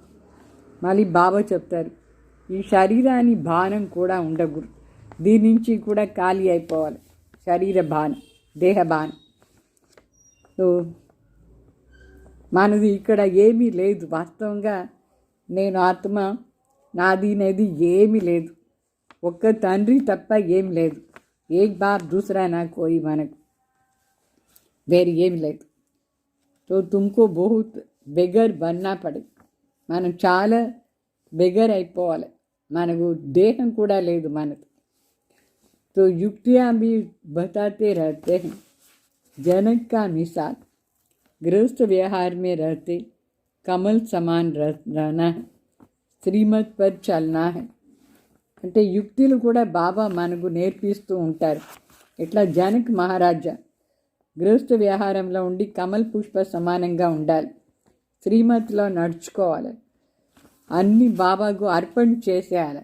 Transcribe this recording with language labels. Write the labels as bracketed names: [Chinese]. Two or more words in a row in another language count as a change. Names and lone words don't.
[Telugu] మళ్ళీ బాబా చెప్తారు, ఈ శరీరాన్ని భానం కూడా ఉండకూడదు, దీని నుంచి కూడా ఖాళీ అయిపోవాలి. శరీర భానం, దేహ భానం. సో మనది ఇక్కడ ఏమీ లేదు. వాస్తవంగా నేను ఆత్మ, నాది అనేది ఏమీ లేదు. ఒక్క తండ్రి తప్ప ఏం లేదు. [Hindi] एक बाप दूसरा ना कोई, [Telugu] మనకు వేరే ఏమి లేదు. [Hindi] सो तुमको बहुत बेगर बनना पड़े. [Telugu] మనం చాలా బెగర్ అయిపోవాలి. మనకు దేహం కూడా లేదు మనకు. [Hindi] तो युक्तियाँ भी बताते रहते हैं. जनक का मिसाल, गृहस्थ व्यवहार में रहते कमल समान रहना है, श्रीमत पर चलना है. [Telugu] అంటే యుక్తులు కూడా బాబా మనకు నేర్పిస్తూ ఉంటారు. ఇట్లా జనక్ మహారాజా గృహస్థ వ్యవహారంలో ఉండి [Hindi] कमल पुष्प [Telugu] సమానంగా ఉండాలి, శ్రీమత్లో నడుచుకోవాలి, అన్నీ బాబాకు అర్పణ చేసేయాలి.